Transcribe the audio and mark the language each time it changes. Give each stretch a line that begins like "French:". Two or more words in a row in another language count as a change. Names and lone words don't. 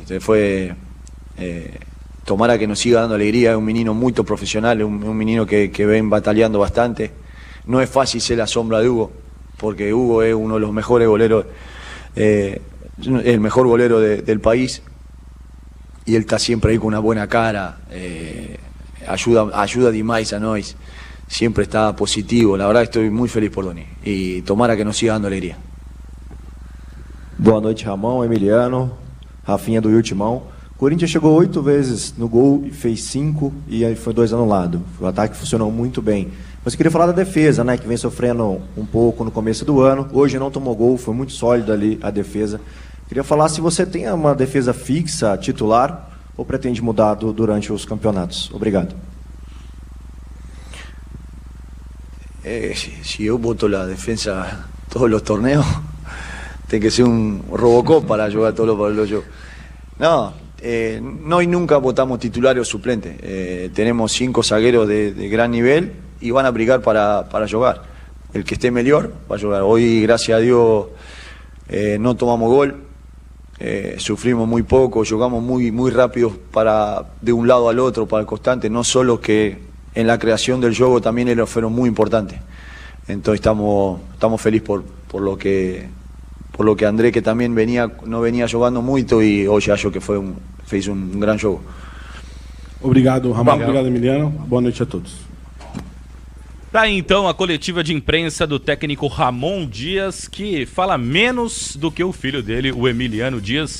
Spanish: Fue Tomara que nos siga dando alegría, es un menino muy profesional, un menino que ven bataleando bastante. No es fácil ser la sombra de Hugo, porque Hugo es uno de los mejores goleros, el mejor golero del país, y él está siempre ahí con una buena cara, ayuda
Portuguese: demais a nós,
Spanish: siempre está positivo. La verdad estoy muy feliz por Doni, y tomara que nos siga dando alegría.
Portuguese: Boa noite, Ramon, Emiliano, Rafinha do Timão. Corinthians chegou 8 vezes no gol e fez 5 e aí foi 2 anulados. O ataque funcionou muito bem. Mas eu queria falar da defesa, né, que vem sofrendo um pouco no começo do ano. Hoje não tomou gol, foi muito sólida ali a defesa. Queria falar se você tem uma defesa fixa, titular, ou pretende mudar durante os campeonatos. Obrigado.
Spanish: Si yo voto la defensa todos los torneos, tiene que ser un Robocop para jugar todos los juegos. No y nunca votamos titulares o suplentes. Tenemos 5 zagueros de gran nivel y van a aplicar para jugar. El que esté mejor va a jugar. Hoy, gracias a Dios, no tomamos gol. sufrimos muy poco, jugamos muy rápido de un lado al otro, para el constante, no solo que en la creación del juego también fueron muy importantes. Entonces estamos felices por lo que André, que también
Portuguese: no venía jogando muito, e hoje acho que fez um grande jogo. Obrigado, Ramon. Obrigado, Emiliano. Boa noite a todos. Tá aí, então, a coletiva de imprensa do técnico Ramon Dias, que fala menos do que o filho dele, o Emiliano Dias.